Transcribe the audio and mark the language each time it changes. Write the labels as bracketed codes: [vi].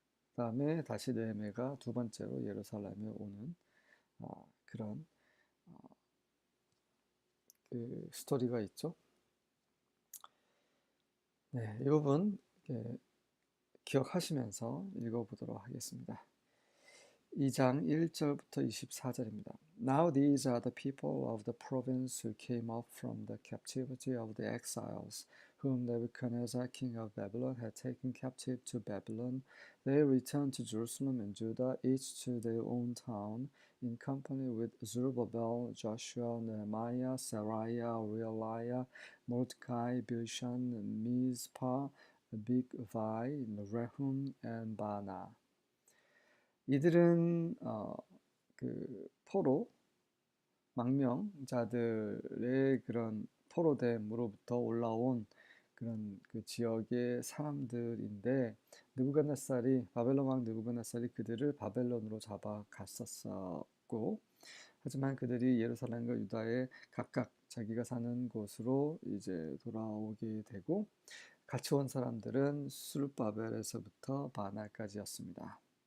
[ko] 그다음에 다시 느헤미야가 두 번째로 예루살렘에 오는 그런 그 스토리가 있죠. 네, 이 부분 기억하시면서 읽어보도록 하겠습니다. 2장 1절부터 24절입니다. [en] Now these are the people of the province who came up from the captivity of the exiles, whom Nebuchadnezzar king of Babylon had taken captive to Babylon. They returned to Jerusalem and Judah, each to their own town, in company with Zerubbabel, Joshua, Nehemiah, Seraiah, Realiah, Mordecai, Bilshan, Mizpah, Bigvai, Rehum, and Baanah. [ko] 이들은 그 포로 망명자들의 그런 포로됨으로부터 올라온 그런 그 지역의 사람들인데, 바벨론 왕 느부갓네살이 그들을 바벨론으로 잡아갔었고, 하지만 그들이 예루살렘과 유다의 각각 자기가 사는 곳으로 이제 돌아오게 되고, 같이 온 사람들은 수르바벨에서부터 바나까지였습니다.